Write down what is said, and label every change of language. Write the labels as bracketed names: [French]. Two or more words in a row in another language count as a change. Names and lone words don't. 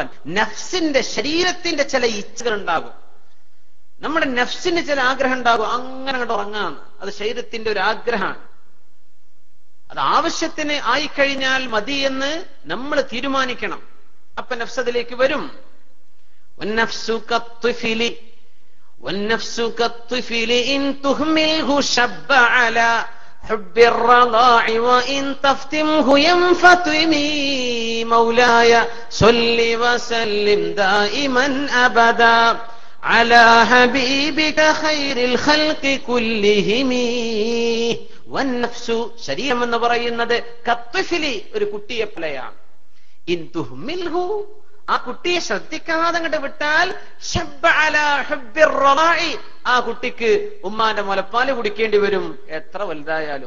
[Malayalam] നഫ്സിന്റെ, ശരീരത്തിന്റെ ചില ഇച്ഛകൾ ഉണ്ടാകും. നമ്മുടെ നഫ്സിന് ചില ആഗ്രഹം ഉണ്ടാകും, അങ്ങനെ അങ്ങോട്ട് ഉറങ്ങാന്ന്. അത് ശരീരത്തിന്റെ ഒരു ആഗ്രഹമാണ്. അത് ആവശ്യത്തിന് ആയിക്കഴിഞ്ഞാൽ മതി എന്ന് നമ്മൾ തീരുമാനിക്കണം. അപ്പൊ നഫ്സ് അതിലേക്ക് വരും. [Arabic] حب الرضاع وإن تفتمه ينفتمي مولاي صل وسلم دائما أبدا على حبيبك خير الخلق كلهم والنفس, [Malayalam] ശരീരം എന്ന് പറയുന്നത് കത്ഫിലി, ഒരു കുട്ടിയെ പോലെയാണ്. [Arabic] إن تهمله, ആ കുട്ടിയെ ശ്രദ്ധിക്കാതെ അങ്ങോട്ട് വിട്ടാൽ شب على حب الرضاع, ആ കുട്ടിക്ക് ഉമ്മാന്റെ മുലപ്പാല് കുടിക്കേണ്ടി വരും എത്ര വലുതായാലും.